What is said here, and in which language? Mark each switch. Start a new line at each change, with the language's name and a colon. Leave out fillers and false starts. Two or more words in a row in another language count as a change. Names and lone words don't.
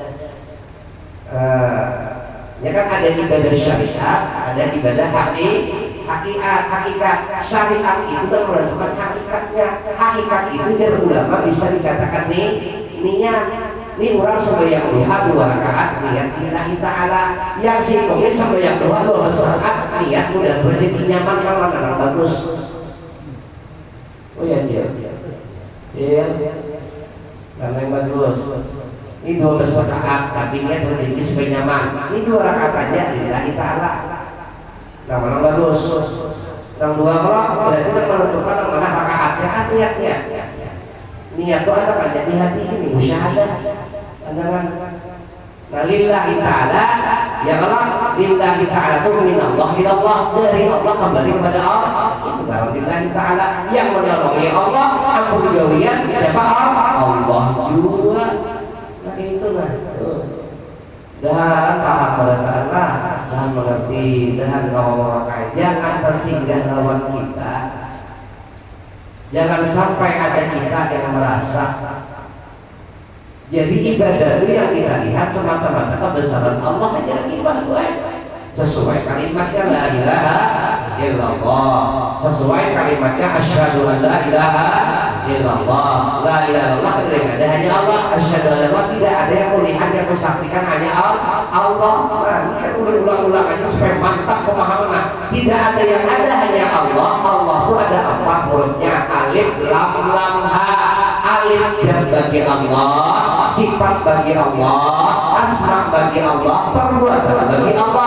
Indonesian: Ya kan ada ibadah syariat, ada ibadah hakikat. Syariat itu kan menentukan hakikatnya. Hakikat itu dari ulama bisa dikatakan niat. Ini orang sembahyang duha 2 rakaat niat
Arabic: lillahi ta'ala.
Indonesian: Yang singkongnya sembahyang duha 2 rakaat niat mudah rezeki nyaman yang mana bagus. Oh ya Cil. Iya. Karena yang bagus. Ini 12 rakaat tapi niat rezeki supaya nyaman. Ini 2 rakaat aja
Arabic: lillahi ta'ala.
Indonesian: Nah mana bagus. Yang 2 berarti kan menentukan mana rakaatnya niatnya. Niat itu ada kan di hati ini musyahadah. Pandangan. Nah
Arabic: lillahi ta'ala ya Allah lillahi ta'ala
Indonesian: itu
Arabic: minallah ilallah
Indonesian: dari Allah kembali kepada Allah. Itu dalam
Arabic: lillahi ta'ala
Indonesian: yang menolongi Allah
Banjar: ampun gawian
Indonesian: siapa Allah juga. Nah itulah. Dan paham pada ta'ala dan mengerti dan ngomong jangan tersinggah lawan kita. Jangan sampai ada kita yang merasa jadi ibadah itu yang kita lihat semata-mata kebesaran Allah hanya lagi sesuai kalimatnya
Arabic: la ilaha illallah,
Indonesian: sesuai kalimatnya
Arabic: asyhadu an la ilaha illallah. La ilaha illallah
Indonesian: tidak ada hanya Allah,
Arabic: asyhadu an la
Indonesian: tidak ada yang melihat yang mensaksikan hanya Allah. Nah, kan ulang-ulang aja supaya mantap pemahaman. Tidak ada yang ada hanya Allah. Allah itu ada 4 hurufnya
Arabic: alif lam ha.
Indonesian: Alif yang bagi Allah, sifat bagi Allah, asma bagi Allah, perbuatan bagi Allah.